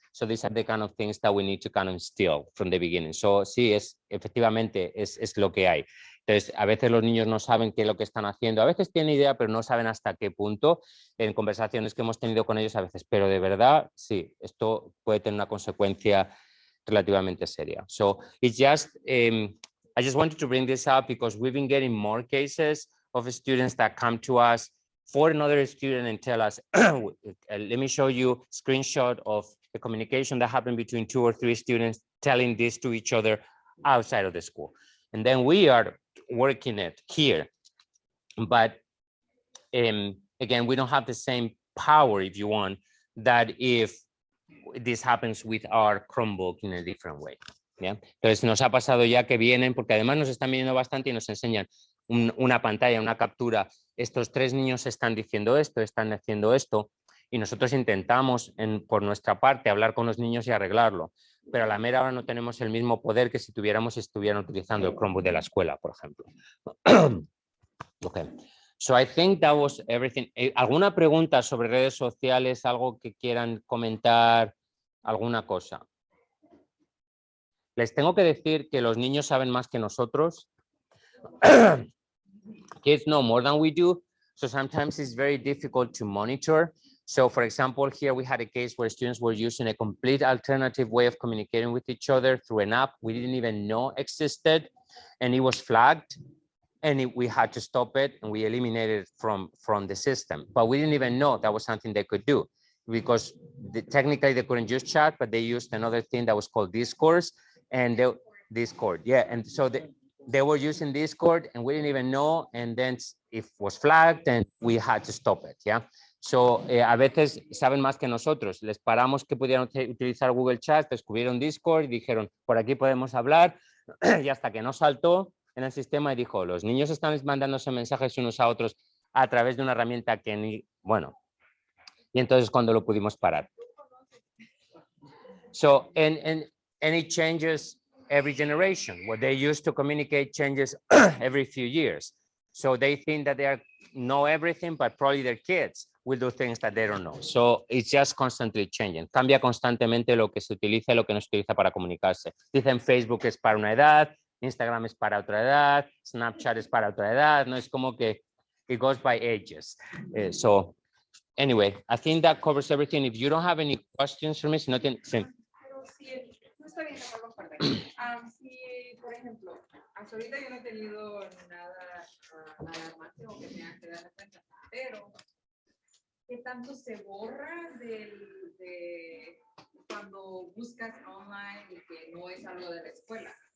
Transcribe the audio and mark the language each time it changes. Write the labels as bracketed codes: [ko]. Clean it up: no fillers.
[en] So these are the kind of things that we need to kind of instill from the beginning. [es] So sí, efectivamente es lo que hay. Entonces, a veces los niños no saben qué es lo que están haciendo, a veces tienen idea, pero no saben hasta qué punto. En conversaciones que hemos tenido con ellos a veces, pero de verdad, sí, esto puede tener una consecuencia relativamente seria. [en] So it's just, I just wanted to bring this up because we've been getting more cases of students that come to us for another student and tell us, let me show you a screenshot of the communication that happened between 2 or 3 students telling this to each other outside of the school. And then we are working it here. But again, we don't have the same power, if you want, that if this happens with our Chromebook in a different way. [es] ¿Ya? Entonces nos ha pasado ya que vienen, porque además nos están viniendo bastante y nos enseñan una pantalla, una captura. Estos 3 niños están diciendo esto, están haciendo esto, y nosotros intentamos por nuestra parte hablar con los niños y arreglarlo, pero a la mera hora no tenemos el mismo poder que si estuvieran utilizando el Chromebook de la escuela, por ejemplo. [en] Okay. So I think that was everything. [es] ¿Alguna pregunta sobre redes sociales? ¿Algo que quieran comentar? ¿Alguna cosa? Les tengo que decir que los niños saben más que nosotros. [en] Kids know more than we do. So sometimes it's very difficult to monitor. So for example, here we had a case where students were using a complete alternative way of communicating with each other through an app we didn't even know existed, and it was flagged. And we had to stop it, and we eliminated it from the system. But we didn't even know that was something they could do, because technically they couldn't use chat, but they used another thing that was called Discord, and Discord, yeah. And so they were using Discord, and we didn't even know, and then it was flagged, and we had to stop it, yeah. [es] So a veces saben más que nosotros. Les paramos que pudieran utilizar Google Chat, descubrieron Discord y dijeron, por aquí podemos hablar, y hasta que no saltó en el sistema y dijo, los niños están mandándose mensajes unos a otros a través de una herramienta que ni, bueno, y entonces cuando lo pudimos parar. [en] So, and it changes every generation. What they use to communicate changes every few years. So they think that they know everything, but probably their kids will do things that they don't know. So it's just constantly changing. [es] Cambia constantemente lo que se utiliza y lo que no se utiliza para comunicarse. Dicen Facebook es para una edad, Instagram es para otra edad, Snapchat es para otra edad, no es como que [en] it goes by ages. So anyway, I think that covers everything. If you don't have any questions for me, [es] si no tienen... Sí. Pero si no está bien, no perdón. Si, por ejemplo, hasta ahorita yo no he tenido nada alarmante o que tenga que darme cuenta, pero ¿qué tanto se borra de cuando buscas online y que no es algo de la escuela?